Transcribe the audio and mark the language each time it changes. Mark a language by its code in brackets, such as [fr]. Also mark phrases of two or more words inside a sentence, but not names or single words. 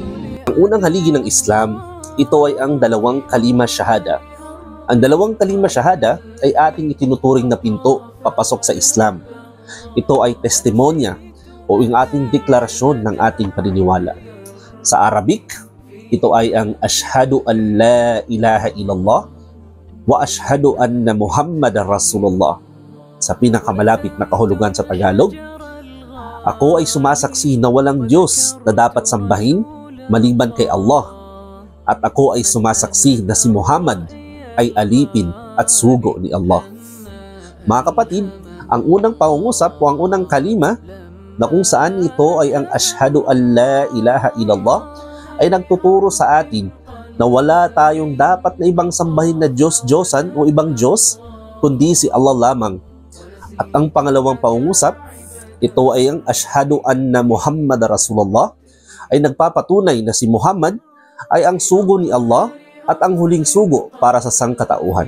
[tl] Ang unang haligi ng Islam, ito ay ang 2 [ar] كلمة شهادة. [tl] Ang 2 [ar] كلمة شهادة [tl] ay ating itinuturing na pinto papasok sa Islam. Ito ay testimonya o yung ating deklarasyon ng ating paniniwala. Sa Arabic, ito ay ang [ar] أشهد أن لا إله إلا الله وأشهد أن محمدا رسول الله. [tl] Sa pinakamalapit na kahulugan sa Tagalog, ako ay sumasaksi na walang Diyos na dapat sambahin maliban kay Allah, at ako ay sumasaksi na si Muhammad ay alipin at sugo ni Allah. Mga kapatid, ang unang pangungusap o ang unang kalima na kung saan ito ay ang [ar] أشهد أن لا إله إلا الله [tl] ay nagtuturo sa atin na wala tayong dapat na ibang sambahin na Diyos-Diyosan o ibang Diyos kundi si Allah lamang. At ang pangalawang pangungusap, ito ay ang [ar] أشهد أن محمد رسول الله, [tl] ay nagpapatunay na si Muhammad ay ang sugo ni Allah at ang huling sugo para sa sangkatauhan.